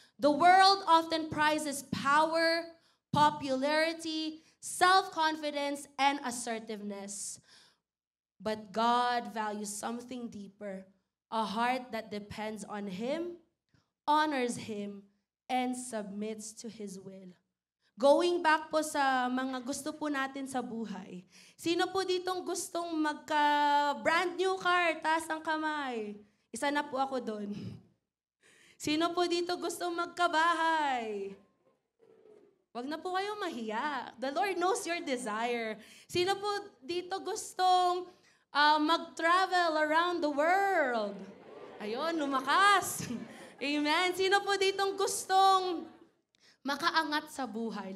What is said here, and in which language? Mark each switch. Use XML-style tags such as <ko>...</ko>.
<en>The world often prizes power, popularity, self-confidence, and assertiveness. But God values something deeper, a heart that depends on Him, honors Him, and submits to His will.</en> <tl>Going back po sa mga gusto po natin sa buhay. Sino po ditong gustong magka-</tl> <en>brand new car,</en> <tl>taas ang kamay? Isa na po ako doon. Sino po dito gustong magkabahay? Wag na po kayong mahiya.</tl> <en>The Lord knows your desire.</en> <tl>Sino po dito gustong mag-</tl> <en>travel around the world?</en> <tl>Ayun, lumakas. Amen. Sino po ditong gustong makaangat sa buhay?</tl>